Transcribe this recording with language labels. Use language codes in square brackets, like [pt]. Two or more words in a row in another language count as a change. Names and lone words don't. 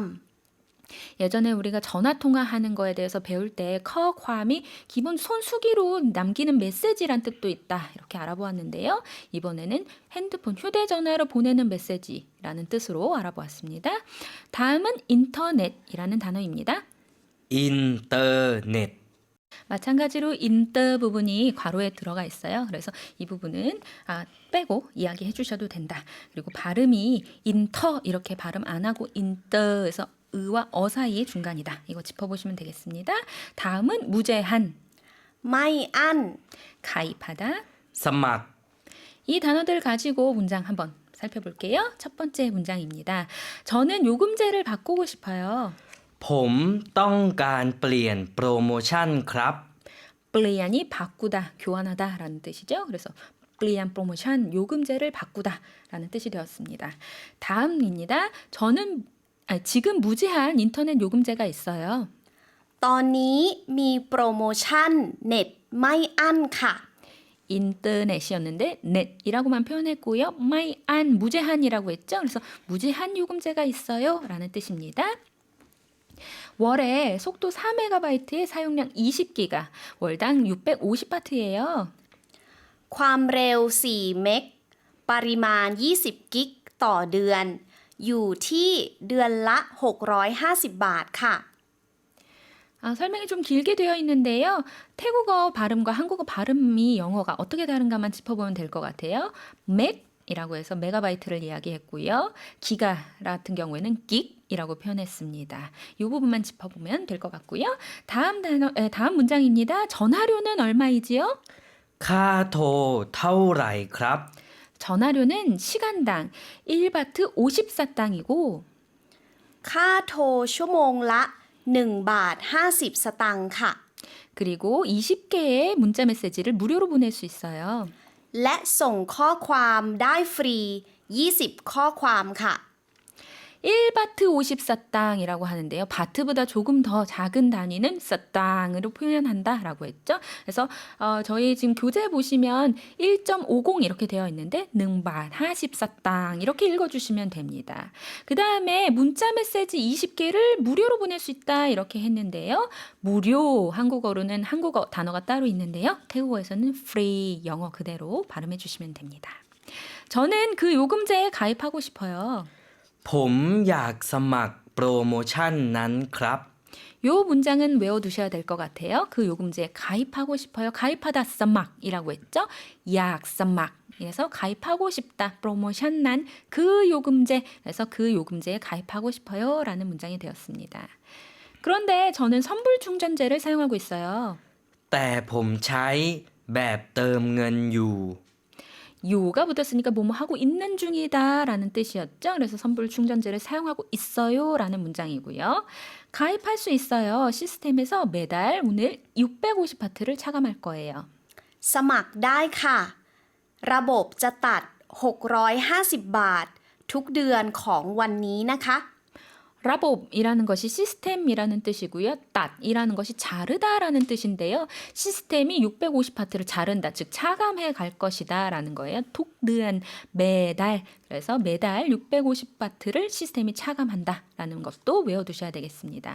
[ko] 예전에 우리가 전화 통화하는 거에 대해서 배울 때 커ความ이 기본 손수기로 남기는 메시지란 뜻도 있다 이렇게 알아보았는데요. 이번에는 핸드폰, 휴대전화로 보내는 메시지라는 뜻으로 알아보았습니다. 다음은 인터넷이라는 단어입니다. [th] อินเทอร์เน็ต [ko] 마찬가지로 인터 부분이 괄호에 들어가 있어요. 그래서 이 부분은 빼고 이야기해 주셔도 된다. 그리고 발음이 인터 이렇게 발음 안 하고 인터에서 의와 어 사이의 중간이다. 이거 짚어보시면 되겠습니다. 다음은 무제한, [th] ไม่อั้น [ko] 가입하다. [th] สมัคร [ko] 이 단어들 가지고 문장 한번 살펴볼게요. 첫 번째 문장입니다. 저는 요금제를 바꾸고 싶어요. [th] ผมต้องการเปลี่ยนโปรโมชั่นครับ [ko] 플레이안이 바꾸다, 교환하다 라는 뜻이죠. 그래서 플레이안 프로모션, 요금제를 바꾸다 라는 뜻이 되었습니다. 다음입니다. 지금 무제한 인터넷 요금제가 있어요. [th] ตอนนี้มีโปรโมชั่นเน็ตไม่อั้นค่ะ [ko] 인터넷이었는데 넷이라고만 표현했고요. 마이안 무제한이라고 했죠. 그래서 무제한 요금제가 있어요 라는 뜻입니다. 월에 속도 4MB에 사용량 20기가, 월당 650바트예요. [th] ความเร็ว4 เมกปริมาณ20 กิกต่อเดือน อยู่ที่เดือนละ 650 บาทค่ะ [ko] 설명이 좀 길게 되어 있는데요. 태국어 발음과 한국어 발음이 영어가 어떻게 다른가만 짚어보면 될 것 같아요. 맥이라고 해서 메가바이트를 이야기했고요. 기가 같은 경우에는 긱이라고 표현했습니다. 이 부분만 짚어보면 될 것 같고요. 다음 문장입니다. 전화료는 얼마이지요? [th] ค่าโทรเท่าไหร่ครับ [ko] 전화료는 시간당 1바트 54땅이고 [th] ค่าโทรชั่วโมงละ1 บาท 50 สตางค์ค่ะ [ko] 그리고 20개의 문자 메시지를 무료로 보낼 수 있어요. [th] และส่งข้อความได้ฟรี 20 ข้อความค่ะ [ko] 1바트 54땅이라고 하는데요. 바트보다 조금 더 작은 단위는 사땅으로 표현한다라고 했죠. 그래서 저희 지금 교재 보시면 1.50 이렇게 되어 있는데 능밭 54땅 이렇게 읽어주시면 됩니다. 그 다음에 문자 메시지 20개를 무료로 보낼 수 있다 이렇게 했는데요. 무료 한국어로는 한국어 단어가 따로 있는데요. 태국어에서는 free 영어 그대로 발음해 주시면 됩니다. 저는 그 요금제에 가입하고 싶어요. [th] ผมอยากสมัครโปรโมชั่นนั้นครับ [ko] 요 문장은 외워두셔야 될 것 같아요. 그 요금제에 가입하고 싶어요. 가입하다 써막이라고 했죠. 약 써막. 그래서 가입하고 싶다. 프로모션 난 그 요금제. 그래서 그 요금제에 가입하고 싶어요. 라는 문장이 되었습니다. 그런데 저는 선불 충전제를 사용하고 있어요. [th] แต่ผมใช้แบบเติมเงินอยู่ [ko] 요가 붙었으니까 뭐뭐 하고 있는 중이다 라는 뜻이었죠. 그래서 선불 충전제를 사용하고 있어요 라는 문장이고요. 가입할 수 있어요. 시스템에서 매달 오늘 650바트를 차감할 거예요. [th] สมัครได้ค่ะ ระบบจะตัด 650 บาท ทุกเดือนของวันนี้นะคะ [ko] 라봅이라는 것이 시스템이라는 뜻이고요. 땄이라는 것이 자르다라는 뜻인데요. 시스템이 650파트를 자른다, 즉 차감해 갈 것이다 라는 거예요. 톡드한 매달, 그래서 매달 650바트를 시스템이 차감한다 라는 것도 외워두셔야 되겠습니다.